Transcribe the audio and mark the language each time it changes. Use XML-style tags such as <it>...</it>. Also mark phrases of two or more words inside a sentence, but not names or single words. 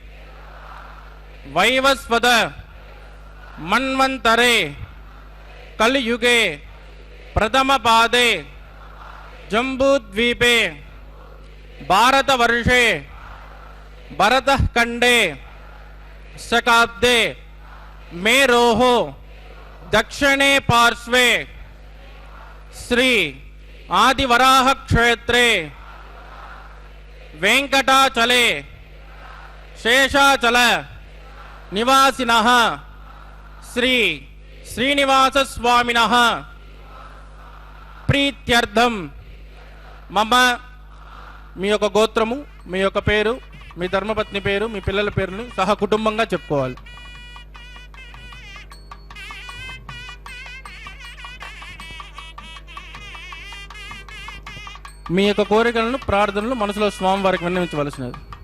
<sa>वैवस्वत मन्वन्तरे कलियुगे प्रथम पादे जम्बूद्वीपे भारतवर्षे भरतः खण्डे शकाब्दे मेरोः दक्षिणे पार्श्वे श्री आदिवराह क्षेत्रे वेंकटाचले शेषाचल निवासिनः श्री श्रीनिवास स्वामिनः प्रीत्यर्थम मम</sa> <te>మీ యొక్క గోత్రము, మీ యొక్క పేరు, మీ ధర్మపత్ని పేరు, మీ పిల్లల పేరుని సహ కుటుంబంగా చెప్పుకోవాలి. మీ యొక్క కోరికలను, ప్రార్థనలు మనసులో స్వామివారికి విన్నవించవలసినది.</te>